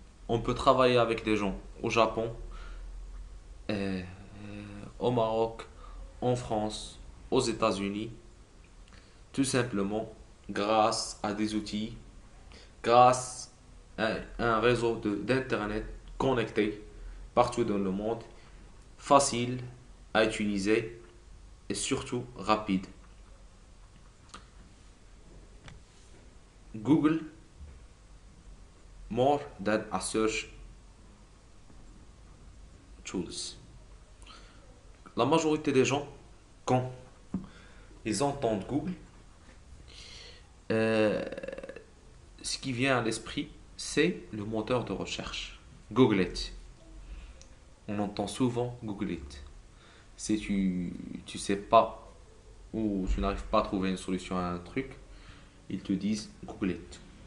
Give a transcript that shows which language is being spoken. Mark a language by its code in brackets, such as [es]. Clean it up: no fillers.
[fr] On peut travailler avec des gens au Japon, euh, au Maroc, en France, aux États-Unis, tout simplement grâce à des outils, grâce à un réseau d'Internet connecté partout dans le monde, facile à utiliser et surtout rapide. [en] Google, more than a search tools. [fr] La majorité des gens, quand ils entendent Google, euh, ce qui vient à l'esprit, c'est le moteur de recherche. [en] Google It. [fr] On entend souvent [en] Google It. [fr] Si tu sais pas ou tu n'arrives pas à trouver une solution à un truc, ils te disent Google It.